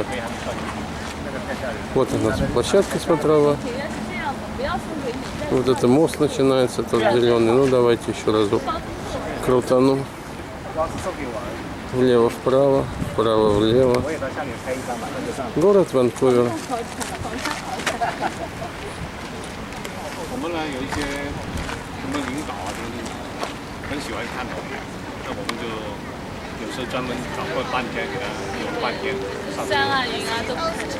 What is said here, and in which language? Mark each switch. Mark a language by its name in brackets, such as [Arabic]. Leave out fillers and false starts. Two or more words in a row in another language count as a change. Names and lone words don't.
[Russian] Вот у нас площадка смотровая. Вот это мост начинается, тот зеленый. Ну давайте еще разок крутану. Влево-вправо, вправо-влево. Город Ванкувер. [Chinese] 领导啊，很喜欢看我们，那我们就有时候专门找个半天给他用半天上。山啊、云啊都。